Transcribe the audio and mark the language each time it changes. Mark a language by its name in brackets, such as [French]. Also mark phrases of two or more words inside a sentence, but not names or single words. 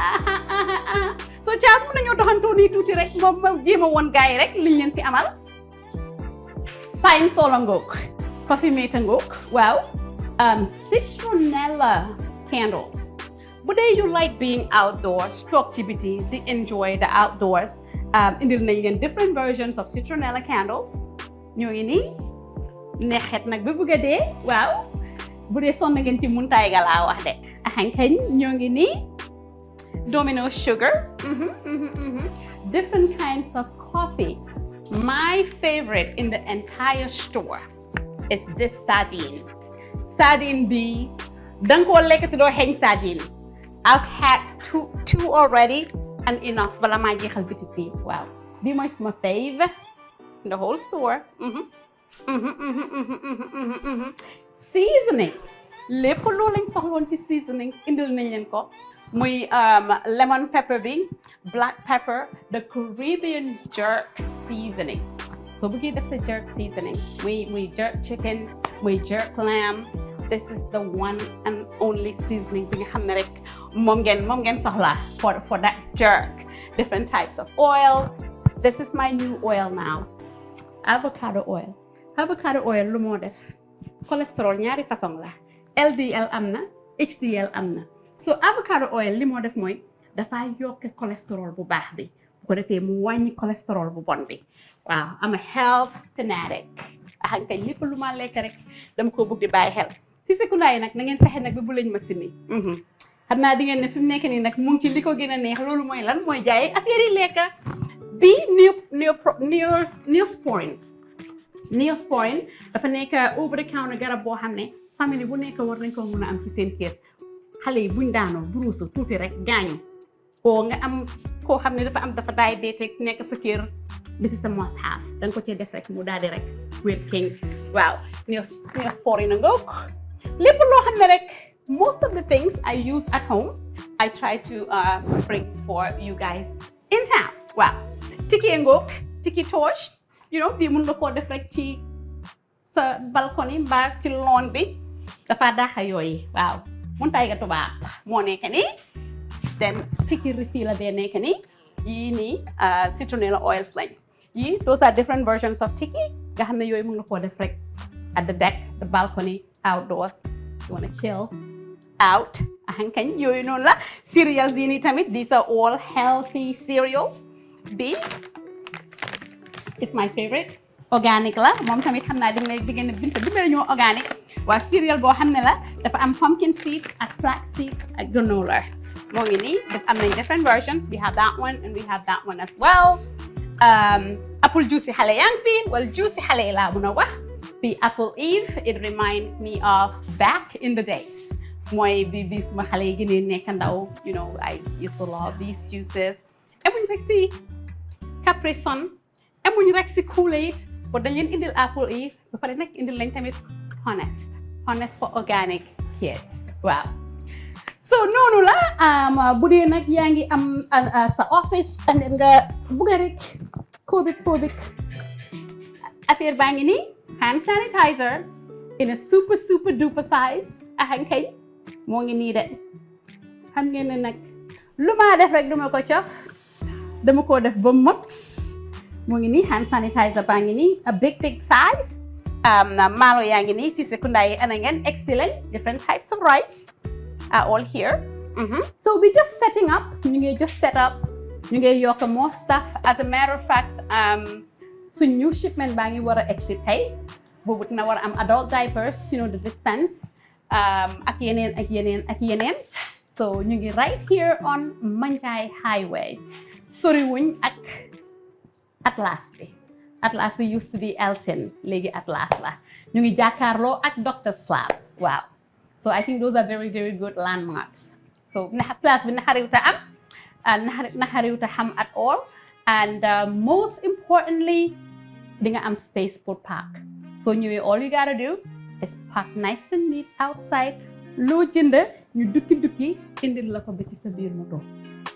[Wolof] so Charles mën nañoo doxantoo nii tuuti rek moom ma jéem a woon gars yi rek liñ leen fi amal pine solo ngoog coffee mate ngoog waaw [English] citronella candles. But then you like being outdoors, talk to biti, they enjoy the outdoors. [Wolof] Indil nañ leen [English] different versions of citronella candles. [Wolof] Ñoo ngi nii neexet nag ba bëgg a dee waaw bu dee sonn ngeen ci muntaay ga laa wax de axankañ ñoo ngi nii domino sugar [English] different kinds of coffee. My favorite in the entire store is this sardine. [Wolof] Sardine bi danga koo lekk te doo xeeñ sardine. [English] I've had two already and enough [Wolof] bala maa jeexal bitik bi waaw bi mooy suma [English] fave in the whole store. [Wolof] Seasonings lépp loo lañ soxloon ci seasonings indil nañ leen ko muy [English] lemon pepper [Wolof] bi [English] black pepper the Caribbean jerk seasoning [Wolof] so bëggee def sa [English] jerk seasoning [Wolof] muy [English] jerk chicken [Wolof] muy [English] jerk lamb. This is the one and only seasoning [Wolof] bi nga xam ne rek moom ngeen soxla [English] for that jerk. Different types of oil. This is my new oil now. Avocado oil. Avocado oil [Wolof] lu moo def cholesterol ñaari façon la LDL am na HDL am na so [English] avocado oil [Wolof] li moo def mooy dafa yokk cholesterol bu baax bi bu ko defee mu wàññi cholesterol bu bon bi waaw [English] am a health fanatic [Wolof] axankañ lépp lu ma lekk rek dama ko bëgg di bàyyi xel si sekundaay nag na ngeen fexe nag ba bu lañ ma simi xam naa di ngeen ne fi mu nekk nii nag mu ngi ci li ko gën a neex loolu mooy lan mooy jaay affaire yi lekk bi Neosporin dafa nekk [English] over the counter [Wolof] garab boo xam ne famille bu nekk war nañ ko mën a am ci seen kër xale yi buñ daanoo buruusu tuuti rek gaañu oo nga am koo xam ne dafa diabetic nekk sa kër [English] this is a must have [Wolof] danga ko cee def rek mu daal di rek wér king waaw Neosporin na ngoog lépp loo xam ne rek [English] most of the things I use at home I try to bring for you guys in town waaw tiki ngoog tiki torch you know [Wolof] bii mun nga koo def rek ci sa balcon yi mbaa ci lawn bi dafa daaxa yooyu waaw muntaay ga tubaab moo nekk nii [English] then tiki refill [Wolof] la bee nekk nii yii nii [English] citronella oils [Wolof] lañ yii [English] those are different versions of tiki [Wolof] nga xam ne yooyu mun nga koo def rek [English] at the deck the balcony outdoors you wanna chill out [Wolof] ahankañ yooyu noonu la cereals yi nii tamit [English] these are all healthy cereals [Wolof] bi [English] is my favorite organic [Wolof] la moom tamit xam naa di ngeen binta dimbale ñoo organic waa cereal boo xam ne la dafa am [English] pumpkin seeds [Wolof] ak [English] flax seeds [Wolof] ak granola moo ngi nii am nañ [English] different versions we have that one and we have that one as well apple juice [Wolof] yi xale yaa ngi fi wala juice yi xale yi laa mun a wax bi apple eve [English] it reminds me of back in the days [Wolof] mooy bi suma xale yi gënee nekk ndaw [English] you know I used to love these juices [Wolof] emuñ rek si Capri Sun emuñ rek si Kool-Aid bo dañ leen indil apple eve ba pare nag indil lañ tamit [English] honest for organic kids [Wolof] waaw so noonu la bu dee nag yaa ngi am sa [English] office and then [Wolof] nga bugga rek covid affaire baa ngi nii [English] hand sanitizer in a super duper size [Wolof] ahankay moo ngi nii de xam ngeen ne nag lu ma def rek duma ko cof dama koo def ba mot mu ngi nii [English] hand sanitizer [Wolof] baa ngi nii [English] a big size [Wolof] maalo yaa ngi nii si sekunda yi ana ngeen excellent [English] different types of rice are all here. So we just setting up [Wolof] ñu ngi [English] just set up [Wolof] ñu ngi yokk [English] more stuff. As a matter of fact [Wolof] suñ [English] new shipment [Wolof] baa ngi war a exit tey boobu dina war a am [English] adult diapers, you know, the dispense [Wolof] ak yeneen so ñu ngi [English] right here on Manjai Highway [Wolof] sori wuñ ak Atlas bi [English] used to be Elton [Wolof] léegi Atlas la ñu ngi jàkkaarloo ak Dr. Slab waaw. [English] So I think those are very good landmarks. So place [Wolof] bi naxariwta am naxariwta xam [English] at all, and most importantly [Wolof] di nga am [English] space for park. So ñëwee all you gotta do is park nice and neat outside. [Wolof] Loo jënd ñu dukki indil la ko ba ci sa biir moto.